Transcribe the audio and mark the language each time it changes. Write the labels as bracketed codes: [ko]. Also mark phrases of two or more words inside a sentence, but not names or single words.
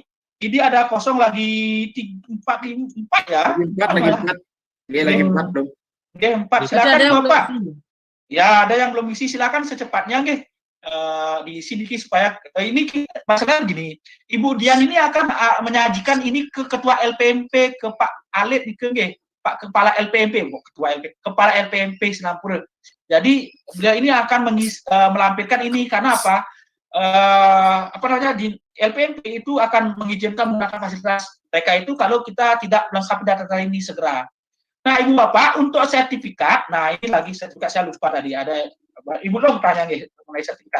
[id] ini ada kosong lagi 4 ya. Lagi 4. Dia lagi 4 dong. Oke, 4. Berarti ada Silakan yang Bapak. belum. Ya, ada yang belum isi, silakan secepatnya nggih. Di sini supaya ini masalah gini. Ibu Dian ini akan menyajikan ini ke Ketua LPMP, ke Pak Alit nggih. Pak Kepala LPMP, Kepala LPMP Senampura. Jadi beliau ini akan melampirkan ini karena apa? Apa namanya di LPMP itu akan mengizinkan menggunakan fasilitas mereka itu kalau kita tidak melengkapi data ini segera. Nah, Ibu Bapak untuk sertifikat, nah ini lagi sertifikat saya lupa tadi ada Ibu dong tanya nih mengenai sertifikat.